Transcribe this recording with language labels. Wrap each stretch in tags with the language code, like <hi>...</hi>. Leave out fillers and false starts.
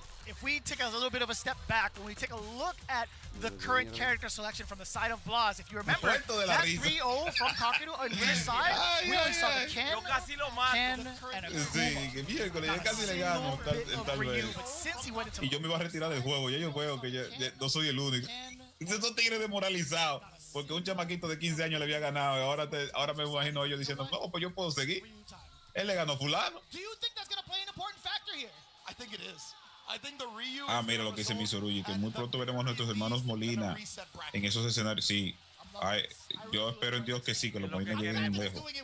<en>If we take a little bit of a step back, when we take a look at the current character selection from the side of Blas, if you remember, that 3-0 from Kakeru on winner's side, we only saw the Ken, and a Ryu, but since he went into...</en> <es>Y yo me iba a retirar del juego, ya yo veo que no soy el único. Esos tigres demoralizados, porque un chamaquito de 15 años le había ganado, y ahora me imagino ellos diciendo, no, pues yo puedo seguir. Él le ganó fulano.</es> <en>Do you think that's going to play an important factor here? I think it is. I think the Ryu</en> <es>mira lo que dice Misorugi, que muy pronto veremos a nuestros hermanos Molina en esos escenarios. Sí, yo espero en Dios que sí, que los Molina lleguen lejos.</es>